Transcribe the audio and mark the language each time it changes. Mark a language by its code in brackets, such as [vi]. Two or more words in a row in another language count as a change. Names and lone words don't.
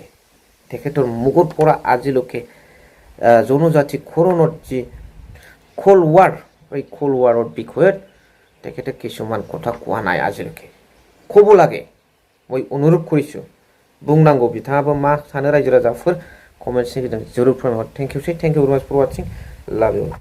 [as] তেখেতৰ মুখৰ পৰা আজিলৈকে জনজাতি খৰণৰ যি খোল ৱাৰ, এই খোল ৱাৰৰ বিষয়ত তেখেতে কিছুমান কথা কোৱা নাই আজিলৈকে। ক'ব লাগে, মই অনুৰোধ কৰিছোঁ। [brx] बुंनांगौ बिथाङाबो मा सानो रायजो राजाफोर कमेन्ट सेक्सनाव जरुर फोरमायहर। [en] thank you very much for watching. love you.